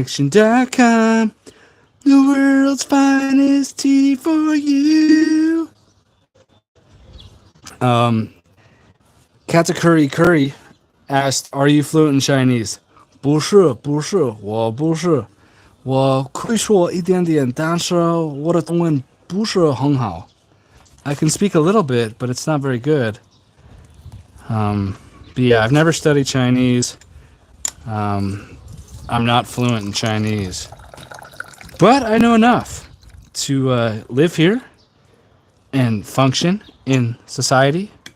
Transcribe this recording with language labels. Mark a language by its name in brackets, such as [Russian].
[English] myteaconnection.com. The world's finest tea for you. Kata Curry asked, "Are you fluent in Chinese?" [Chinese] 不是，我不是，我会说一点点，但是我的中文不是很好。 [English] I can speak a little bit, but it's not very good. But yeah, I've never studied Chinese. I'm not fluent in Chinese. But I know enough to live here and function in society.